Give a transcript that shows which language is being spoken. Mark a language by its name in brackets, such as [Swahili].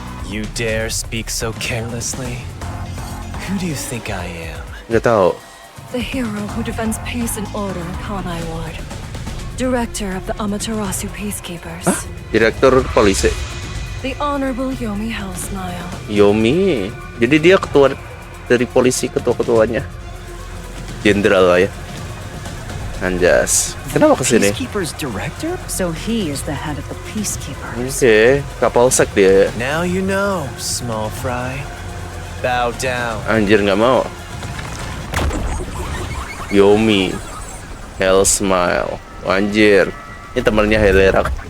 [English] You dare speak so carelessly? Who do you think I am? [Indonesian] Nggak tahu. [English] The hero who defends peace and order in Kanai Ward. Director of the Amaterasu Peacekeepers. [Indonesian] Direktur polisi. [English] The Honorable Yomi Hellsmile. [Indonesian] Yomi. Jadi dia ketua dari polisi, ketua-ketuanya. Jenderal lah ya. Anjas. Kenapa kesini? [English] Peacekeepers director? So he is the head of the Peacekeepers. [Indonesian] Oke, Kapolsek dia. [English] Now you know, small fry. Bow down. [Indonesian] Anjir nggak mau. Yomi, Hell Smile. Anjir, ini temennya Helera.